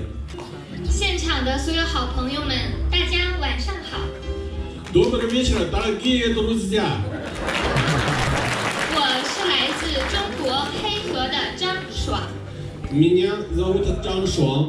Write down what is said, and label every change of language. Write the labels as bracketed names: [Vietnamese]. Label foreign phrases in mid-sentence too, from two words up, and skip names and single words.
[Chinese] 现场的所有好朋友们，大家晚上好。 [Russian] Добрый вечер, дорогие друзья! [Chinese] 我是来自中国黑河的张爽。 [Russian] Меня зовут Чжан Шуан.